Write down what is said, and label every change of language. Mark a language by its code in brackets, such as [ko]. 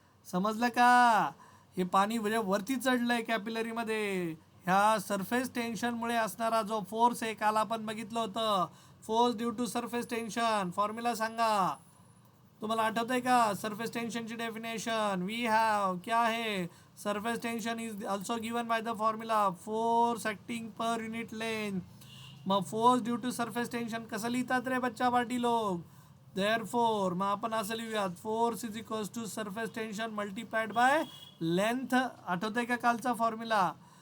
[mr] समजलं का. हे पाणी म्हणजे वरती चढलंय कॅपिलरीमध्ये. ह्या सरफेस टेन्शनमुळे असणारा जो फोर्स आहे, काल आपण बघितलं होतं force due to surface tension. Formula सांगा तुम्हाला आठवत आहे का. सरफेस टेन्शनची डेफिनेशन वी हॅव क्या आहे. [en] Surface tension is also given by the formula force acting per unit length. [mr] मग force due to surface tension कसं लिहितात रे बच्चा पार्टी लोक. देअरफॉर मग आपण असं लिहूयात [en] Force is equals to surface tension multiplied by length. [mr] आठवत आहे का कालचा फॉर्म्युला.